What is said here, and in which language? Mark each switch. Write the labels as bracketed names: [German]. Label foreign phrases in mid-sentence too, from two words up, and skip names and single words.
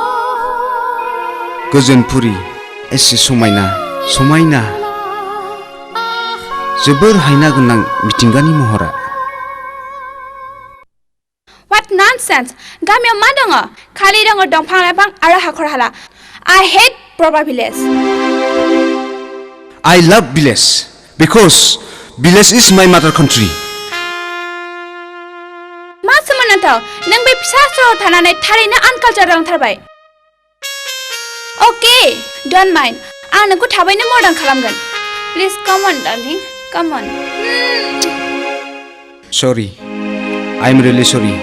[Bodo] गोजोनपुरी एसे समायना समायना जोबोर हायना गोनां मिथिंगानि महरा [English] What nonsense [Bodo] गामियाव मा दङ खालि दङ दंफां लाइफां आरो हाखर हाला [English] I hate proper village I love village because village is my mother country [Bodo] मा सोमोनांथाव नों बे फिसा सहराव थानानै थारैनो आनकालचार रोंथारबाय [English] okay don't mind [Bodo] आं नोंखौ थाबैनो मर्डान खालामगोन [English] please come on darling come on sorry I am really sorry